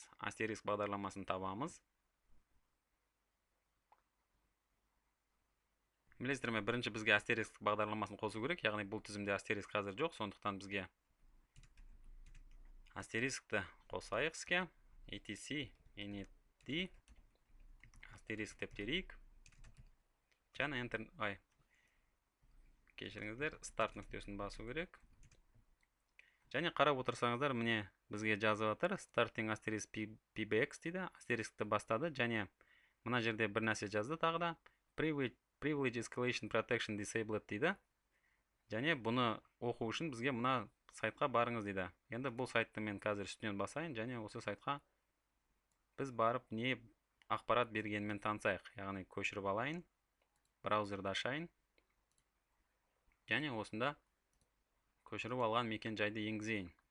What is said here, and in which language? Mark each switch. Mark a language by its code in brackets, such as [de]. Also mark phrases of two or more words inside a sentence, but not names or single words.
[kk] Астериск бағдарламасын табамыз. Білесіздер ме, бірінші бізге астериск бағдарламасын қосу керек, яғни бұл тізімде астериск қазір жоқ, сондықтан бізге астерискті қосайық іске. [en] etc init [kk] астериск деп терейік. Және enter, кешіріңіздер, старт нүктесін басу керек. Және қарап отырсаңыздар, міне бізге жазып жатыр [en] starting asterisk pbx [kk] дейді. Астерискті бастады, және мына жерде бір нәрсе жазды тағы да. [en] Privilege escalation protection disabled дейді. [kk] Және бұны оқу үшін бізге мына сайтқа барыңыз дейді. Енді бұл сайтты мен қазір үстінен басайын, және осы сайтқа біз барып не ақпарат бергенмен танысайық. Яғни көшіріп алайын, браузерді ашайын, және осында көшіріп алған мекен жайды енгізейін.